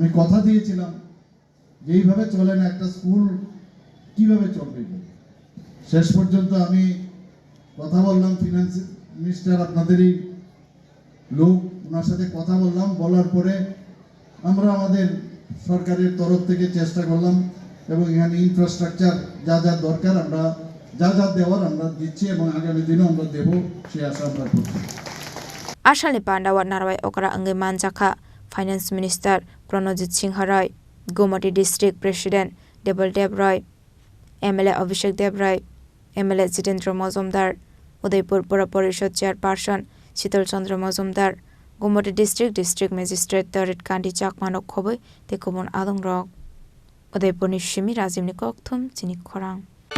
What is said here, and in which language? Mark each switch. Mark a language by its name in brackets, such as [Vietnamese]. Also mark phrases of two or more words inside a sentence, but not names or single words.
[Bangla] কথা দিয়েছিলাম যে এইভাবে চলে না একটা স্কুল কিভাবে চলবে শেষ পর্যন্ত আমি কথা বললাম [English] Finance Minister [Bangla] আপনাদেরই লোক ওনার সাথে কথা বলার পরে আমরা আমাদের সরকারের তরফ থেকে চেষ্টা করলাম এবং এখানে ইনফ্রাস্ট্রাকচার যা দরকার আমরা যা দেওয়ার আমরা দিচ্ছি এবং আগামী দিনে আমরা দেব সেই আশা আমরা করছি [Kok Borok] Ashalni Pandawa Narwai Okra Angai Manjaka [English] Finance Minister [Kok Borok] Pranajit Singh Haroi Gumoti [English] District President [Kok Borok] Debol Debroy MLA Abhishek Debroy MLA Jitendra Majumdar Udaipur Pura Parishad Chairperson Shital Chandra Majumdar Gumoti [English] District Magistrate [Kok Borok] Tarit Kandi Chakmanok Khoboi Tekobon Adong Rok Udaipur Nishimi Razimni Kokthum Chini Khorang